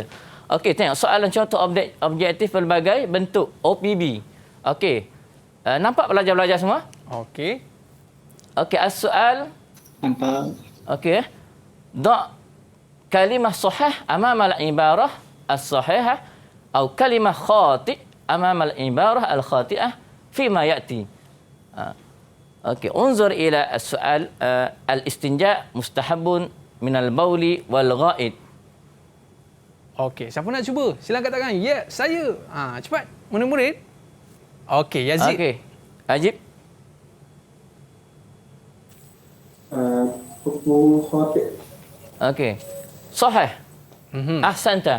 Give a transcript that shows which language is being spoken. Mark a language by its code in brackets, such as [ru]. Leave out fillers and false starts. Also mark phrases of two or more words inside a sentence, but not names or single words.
[ms] Okey, tengok soalan contoh objektif pelbagai bentuk OPB. Okey. Nampak pelajar-pelajar semua? Okey. Okey, as-soal. Nampak? [ar] Okey. ضع كلمة صحيح أمام العبارة الصحيحة atau كلمة خطأ أمام العبارة الخاطئة فيما يأتي. Okey, انظر إلى السؤال الاستنجاء مستحب من البول والغائط. [ms] Okey, siapa nak cuba? Silakan angkat tangan. Ya, saya. Cepat. Murid-murid. Okey, Yazid. Okey. Ajib. [ar] حكم خطأ'. Okey. صحيح أحسنت.